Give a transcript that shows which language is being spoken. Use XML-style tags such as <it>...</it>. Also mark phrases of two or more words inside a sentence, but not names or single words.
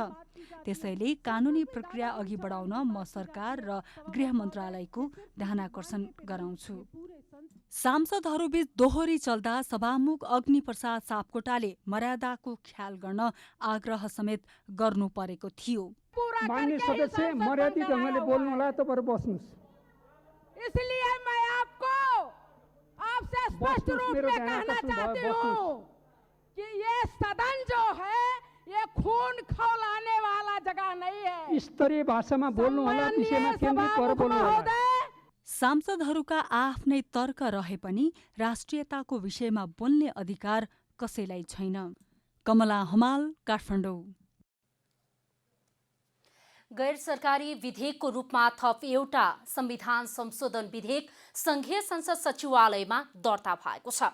<ne>त्यसैले कानूनी प्रक्रिया अघि बढाउन म सरकार र गृह मन्त्रालयको ध्यानाकर्षण गराउँछु। सांसदहरूबीच दोहोरी चल्दा सभामुख अग्निप्रसाद सापकोटाले मर्यादाको ख्याल गर्न आग्रह समेत गर्नु परेको थियो। माननीय सदस्य मर्यादित ढङ्गले बोल्नु होला, तपाईहरु बस्नुस्।</ne> <hi>इसलिए मैं आपसे स्पष्ट रूप में कहना चाहती हूँ कि ये सदन जो है ये खून खौलाने वाला जगह नहीं है।</hi> <ne>स्तरीय भाषामा बोल्नु होला, विषयमा केन्द्रित भएर बोल्नु होला। सांसदहरूका आफ्नै तर्क रहे पनि राष्ट्रियताको विषयमा बोल्ने अधिकार कसैलाई छैन। कमला हमाल, काठमाडौँ। गैर सरकारी विधेयकको रूपमा थप एउटा संविधान संशोधन विधेयक संघीय संसद सचिवालयमा दर्ता भएको छ।</ne>